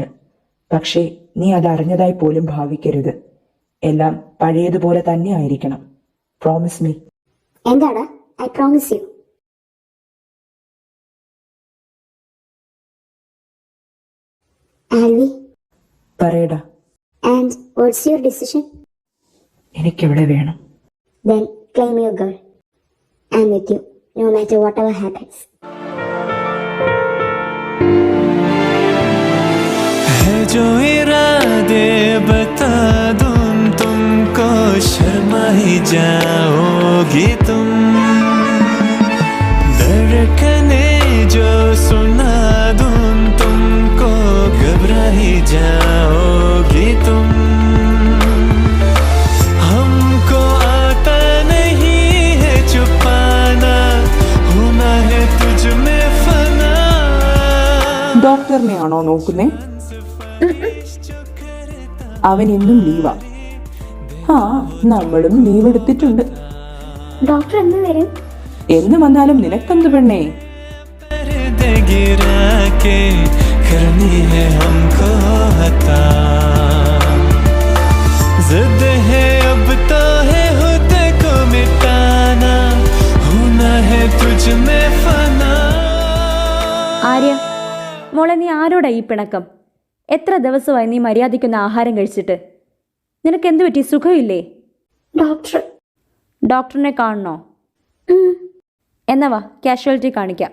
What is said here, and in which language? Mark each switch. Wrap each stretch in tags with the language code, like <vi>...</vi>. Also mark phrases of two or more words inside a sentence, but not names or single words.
<ml>പക്ഷേ നീ അതറിഞ്ഞതായി പോലും ഭാവിക്കരുത്. എല്ലാം പഴയതുപോലെ തന്നെ ആയിരിക്കണം.</ml> <en>promise me.</en> <ml>എന്താണ്?</ml> <en>I promise you.</en> <ml>ആൽവി, പറയടാ.</ml> <en>and what's your decision?</en> <ml>എനിക്കെവിടെ വേണം?</ml> <en>Then claim your girl. I'm with you, no matter whatever happens.</en> <hi>है जो इरादे बता दूं तुमको, शर्मा ही जाओगी तुम। धड़कने जो सुना दूं तुमको, घबरा ही जाओगी तुम। हमको आता नहीं है छुपाना, होना है तुझ में फना।</hi> <ml>ഡോക്ടറിനെ ആണോ നോക്കുന്നേ? അവൻ എന്നും ലീവാ. ആ, നമ്മളും ലീവ് എടുത്തിട്ടുണ്ട്. ഡോക്ടർ എന്ന് വരും? എന്ന് വന്നാലും നിനക്കെന്ത് പെണ്ണേ?</ml> <hi>पर्दे गिरा के करनी है हमको हता, जिद है अब तो है खुद को मिटाना, होना है तुझ में फना।</hi> <ml>ആര്യ, മോളെ, നീ ആരോടാ ഈ പിണക്കം? എത്ര ദിവസമായി നീ മര്യാദയ്ക്കൊന്ന് ആഹാരം കഴിച്ചിട്ട്? നിനക്ക് എന്തു പറ്റി? സുഖമില്ലേ? ഡോക്ടറിനെ കാണണോ? എന്നാ വാ, കാഷ്വാലിറ്റി കാണിക്കാം.</ml>